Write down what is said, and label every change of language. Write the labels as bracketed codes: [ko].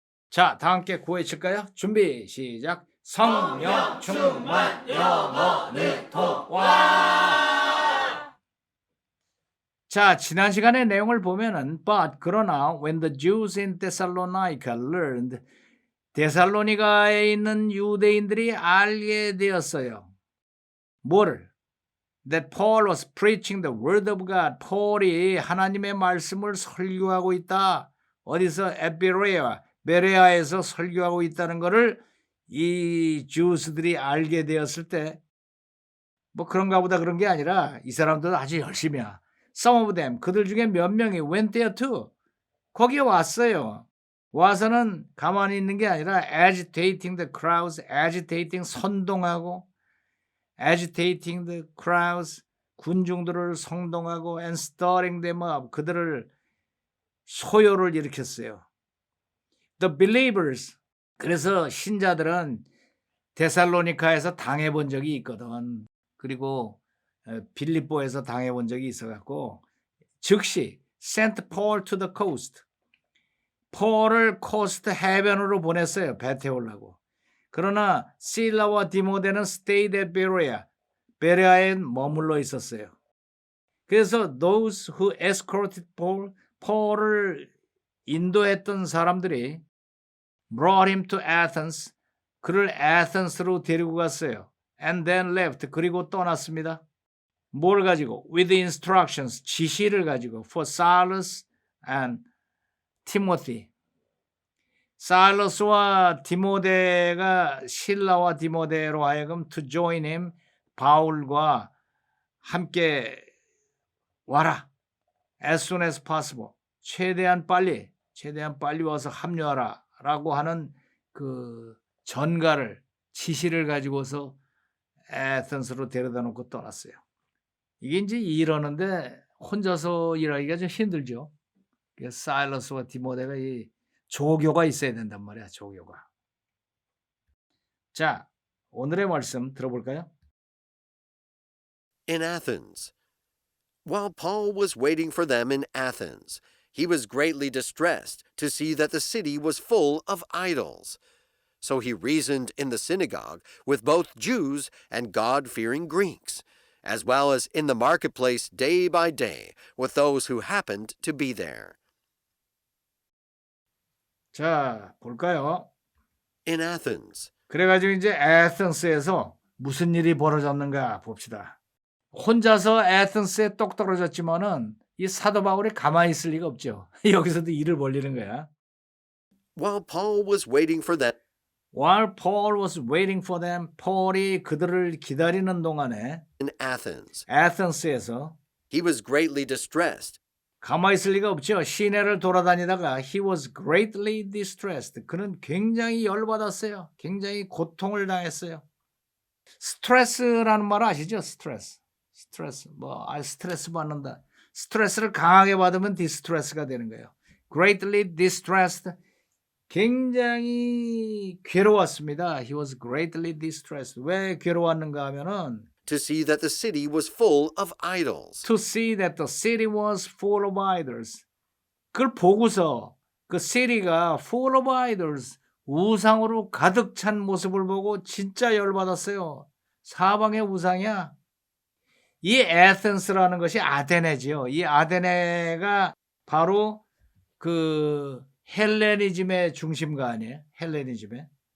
[ko] 자, 다 함께 구호해칠까요? 준비, 시작. 성령 충만 영어를 통와. 자, 지난 시간의 내용을 보면은 그러나 [en] when the Jews in Thessalonica learned, [ko] 데살로니가에 있는 유대인들이 알게 되었어요. 뭐를? [en] That Paul was preaching the word of God. [ko] 폴이 하나님의 말씀을 설교하고 있다. 어디서? 베레아에서 설교하고 있다는 것을 이 주스들이 알게 되었을 때, 뭐 그런가 보다 그런 게 아니라 이 사람들도 아주 열심히야. [en] Some of them, [ko] 그들 중에 몇 명이 [en] went there too. [ko] 거기에 왔어요. [en] 와서는 가만히 있는 게 아니라 agitating the crowds, agitating [ko] 선동하고, [en] agitating the crowds, [ko] 군중들을 성동하고, [en] and stirring them up, [ko] 그들을 소요를 일으켰어요. [en] The believers, [ko] 그래서 신자들은 데살로니카에서 당해본 적이 있거든. 그리고 빌립보에서 당해본 적이 있어갖고 즉시 [en] sent Paul to the coast. [ko] 폴을 코스트 해변으로 보냈어요. 배 태우려고. 그러나 실라와 디모데는 [en] stayed at Berea. [ko] 베레아에 머물러 있었어요. 그래서 [en] those who escorted Paul, [ko] 폴을 인도했던 사람들이 [en] brought him to Athens. [ko] 그를 에센스로 데리고 갔어요. [en] And then left. [ko] 그리고 떠났습니다. 뭘 가지고? [en] With instructions, [ko] 지시를 가지고 [en] for Silas and Timothy. [ko] 사일러스와 디모데가 실라와 디모데로 하여금 [en] to join him, [ko] 바울과 함께 와라. [en] As soon as possible. [ko] 최대한 빨리 와서 합류하라 라고 하는 그 전가를, 지시를 가지고서 에센스로 데려다 놓고 떠났어요. 이게 이제 이러는데 혼자서 일하기가 좀 힘들죠. 사일러스와 디모데가 이 조교가 있어야 된단 말이야, 조교가. 자, 오늘의 말씀 들어볼까요? [en] In Athens. While Paul was waiting for them in Athens, he was greatly distressed to see that the city was full of idols. So he reasoned in the synagogue with both Jews and God-fearing Greeks, as well as in the marketplace day by day with those who happened to be there. [ko] 자, 볼까요? [en] In Athens. [ko] 그래가지고 이제 에센스에서 무슨 일이 벌어졌는가 봅시다. 혼자서 에센스에 똑 떨어졌지만은 이 사도 바울이 가만히 있을 리가 없죠. 여기서도 일을 벌리는 거야. [en] While Paul was waiting for them. While Paul was waiting for them, [ko] 폴이 그들을 기다리는 동안에 [en] in Athens. [ko] 에센스에서 [en] He was greatly distressed. [ko] 가만히 있을 리가 없죠. 시내를 돌아다니다가 [en] he was greatly distressed. [ko] 그는 굉장히 열받았어요. 굉장히 고통을 당했어요. 스트레스라는 말 아시죠? 스트레스. 스트레스 받는다. 스트레스를 강하게 받으면 디스트레스가 되는 거예요. [en] greatly distressed. [ko] 굉장히 괴로웠습니다. [en] He was greatly distressed. [ko] 왜 괴로웠는가 하면은 [en] to see that the city was full of idols. To see that the city was full of idols. [ko] 그걸 보고서 그 city가 [en] full of idols, [ko] 우상으로 가득 찬 모습을 보고 진짜 열받았어요. 사방에 우상이야. 이 에센스라는 것이 아테네지요. 이 아테네가 바로 그 헬레니즘의 중심가 아니에요? 헬레니즘의.